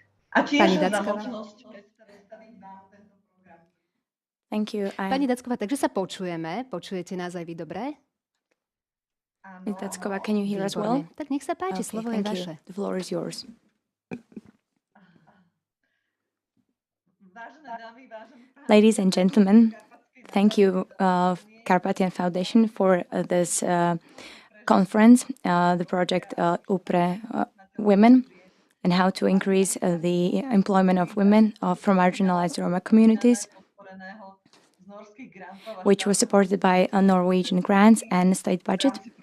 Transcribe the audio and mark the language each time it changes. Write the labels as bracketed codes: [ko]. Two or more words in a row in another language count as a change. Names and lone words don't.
[sk] Pani Dacková. [en] Thank you. [sk] Pani Dacková, takže sa počujeme. Počujete nás aj vy dobre? [en] Ms. Dacková, can you hear us well? [sk] Výborne. Tak nech sa páči, [en] Okay, [sk] slovo je [en] thank you. [sk] vaše. [en] The floor is yours. Ladies and gentlemen, thank you, Carpathian Foundation, for this conference, the project UPre Women, and how to increase the employment of women from marginalized Roma communities, which was supported by Norwegian grants and state budget.